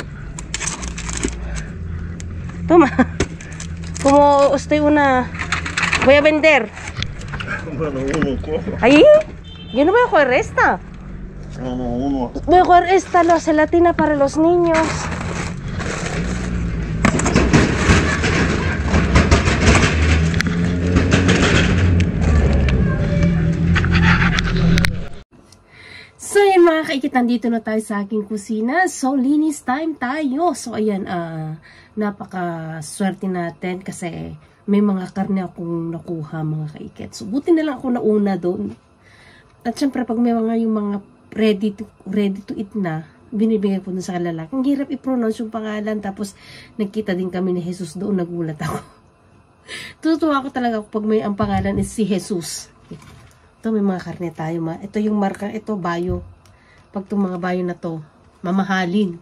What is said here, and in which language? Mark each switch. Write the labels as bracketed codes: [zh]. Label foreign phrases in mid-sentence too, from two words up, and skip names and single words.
[es] Toma. Como voy a vender. Bueno, uno cojo. ¿Ahí? Yo no voy a coger esta. No, uno. Voy a coger esta, la gelatina para los niños. [tl] So ayan mga kaikit, nandito na tayo sa aking kusina. So linis time tayo. So ayan, napaka-swerte natin kasi may mga karne akong nakuha mga kaikit. So buti na lang ako nauna doon. At syempre pag may yung mga [en] ready to eat [tl] na, binibigay ko dun sa lalaki. Ang hirap i-pronounce yung pangalan. Tapos nagkita din kami ni Jesus doon, nagulat ako. Tutuwa ako talaga pag may ang pangalan is si Jesus. Ito, may mga karne tayo. Ito yung marka, ito, bayo. Pag itong mga bayo na to, mamahalin.